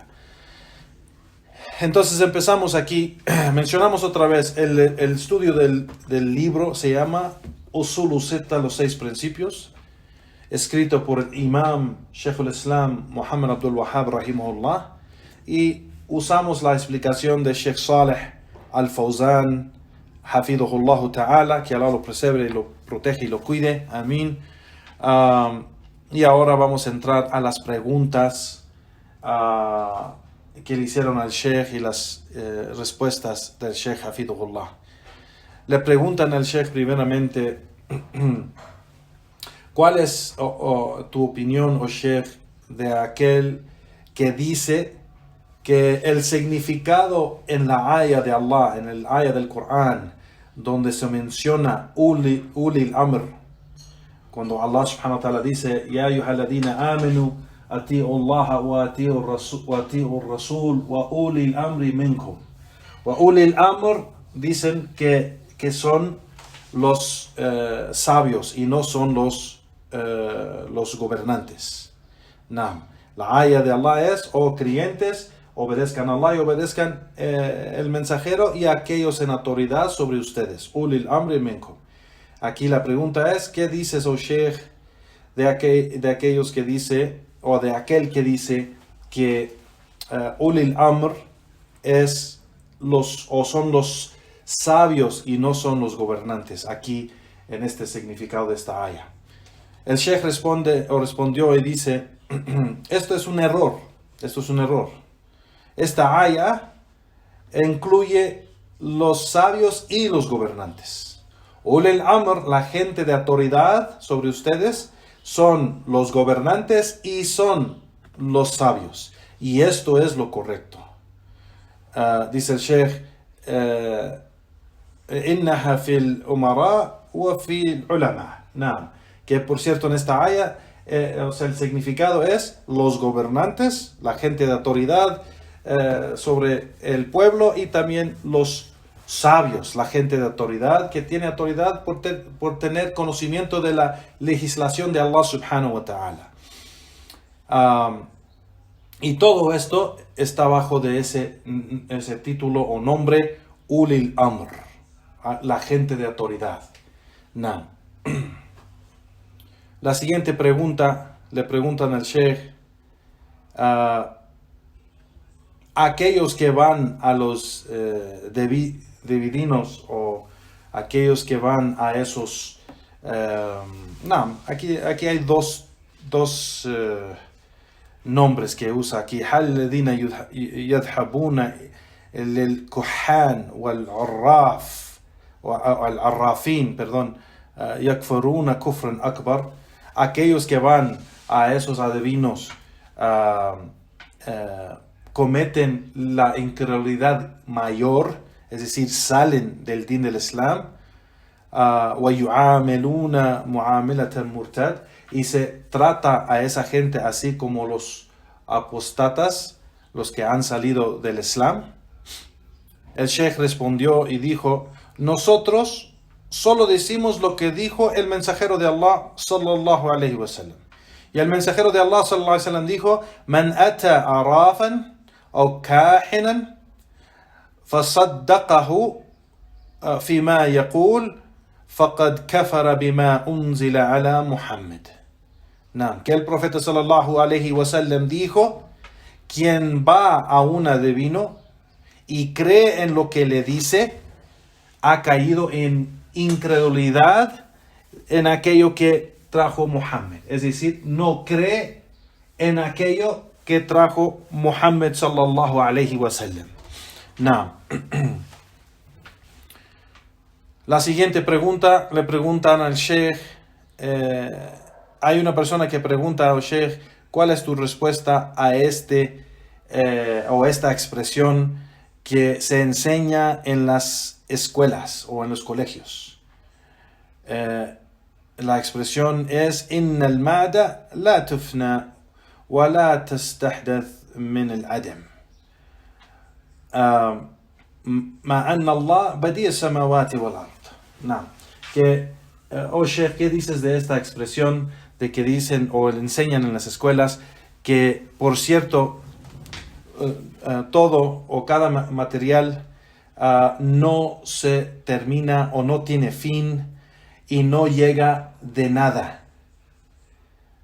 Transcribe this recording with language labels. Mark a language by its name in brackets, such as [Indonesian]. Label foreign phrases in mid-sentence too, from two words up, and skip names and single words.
[Spanish] Entonces empezamos aquí, mencionamos otra vez, el estudio del libro se llama Usulu Sitta, los 6 principios, escrito por el Imam Sheikh al-Islam Muhammad Abdul Wahhab rahimahullah, y usamos la explicación de Sheikh Saleh al-Fawzan [Arabic] حفظه الله تعالى, [Spanish] que Allah lo preserve y lo protege y lo cuide, amén. Y ahora vamos a entrar a las preguntas que le hicieron al Sheikh y las respuestas del Sheikh hafidhullah. Le preguntan al Sheikh primeramente: ¿cuál es tu opinión, Sheikh, de aquel que dice que el significado en la ayah de Allah, en el ayah del Corán, donde se menciona [Arabic] أولي الأمر, [Spanish] cuando Allah [Arabic] سبحانه وتعالى [Spanish] dice [Arabic] يا أيها الذين آمنوا أطيعوا الله وأطيعوا رسول وأولي الأمر منكم، وأولي الأمر [Spanish] dicen que son los sabios y no son los gobernantes. No. La ayah de Allah es: oh creyentes, obedezcan a Allah y obedezcan el mensajero y a aquellos en autoridad sobre ustedes. [Arabic] أولي الأمر منكم. [Spanish] Aquí la pregunta es: ¿qué dices, oh Sheikh, de aquellos que dice, o de aquel que dice que [Arabic] أولي الأمر [Spanish] son los sabios y no son los gobernantes, aquí en este significado de esta ayah? El Sheikh respondió y dice: esto es un error. Esta ayah incluye los sabios y los gobernantes. [Arabic] أولي الأمر, [Spanish] la gente de autoridad sobre ustedes, son los gobernantes y son los sabios. Y esto es lo correcto. Dice el Sheikh: [Arabic] إنها في الأمراء وفي العلماء. [Spanish] Que por cierto en esta ayah, el significado es los gobernantes, la gente de autoridad sobre el pueblo, y también los sabios, la gente de autoridad que tiene autoridad por tener conocimiento de la legislación de Allah [Arabic] سبحانه وتعالى. [Spanish] Y todo esto está bajo de ese título o nombre, [Arabic] أولي الأمر, [Spanish] la gente de autoridad. La siguiente pregunta, le preguntan al Sheikh: aquellos que van a los dividinos, o aquellos que van a esos... aquí hay dos nombres que usa aquí. [Arabic] هل الذين يذهبون الكهان والعراف والعرافين, perdón, يكفرون كفرا أكبر. [Spanish] Aquellos que van a esos adivinos cometen la incredulidad mayor, es decir, salen del din del Islam, [Arabic] وَيُعَامِلُونَ مُعَامِلَةَ الْمُرْتَدِ, [Spanish] y se trata a esa gente así como los apostatas, los que han salido del Islam. El Sheikh respondió y dijo: nosotros solo decimos lo que dijo el mensajero de Allah [Arabic] صلى الله عليه وسلم. [Spanish] Y el mensajero de Allah [Arabic] صلى الله عليه وسلم dijo: من أتى عرافا أو كاهنا فصدقه فيما يقول فقد كفر بما أنزل على محمد. [Spanish] Que el profeta [Arabic] صلى الله عليه وسلم [Spanish] dijo: quien va a un adivino y cree en lo que le dice, ha caído en incredulidad en aquello que trajo Muhammad. Es decir, no cree en aquello que trajo Muhammad [Arabic] صلى الله عليه وسلم. [Spanish] La siguiente pregunta, le preguntan al Sheikh, hay una persona que pregunta al Sheikh: ¿cuál es tu respuesta a esta expresión que se enseña en las escuelas o en los colegios? La expresión es: [Arabic] إن المادة لا تفنى ولا تستحدث من العدم مع أن الله بديع السماوات والأرض. [Spanish] Oh Sheikh, ¿qué dices de esta expresión de que dicen o le enseñan en las escuelas que, por cierto, todo o cada material no se termina o no tiene fin y no llega de nada?